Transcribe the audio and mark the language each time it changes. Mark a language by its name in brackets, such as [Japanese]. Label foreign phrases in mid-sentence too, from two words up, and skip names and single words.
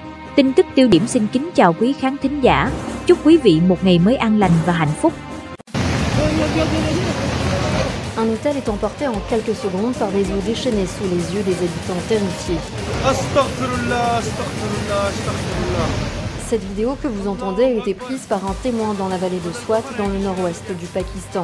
[Vietnamese] Tin tức tiêu điểm xin kính chào quý khán thính giả. Chúc quý vị một ngày mới an lành và hạnh phúc. [French] Un hôtel est emporté en quelques secondes par des eaux déchaînées sous les yeux des habitants terrifiés. Cette vidéo que vous entendez a été prise par un témoin dans la vallée de Swat, dans le nord-ouest du Pakistan.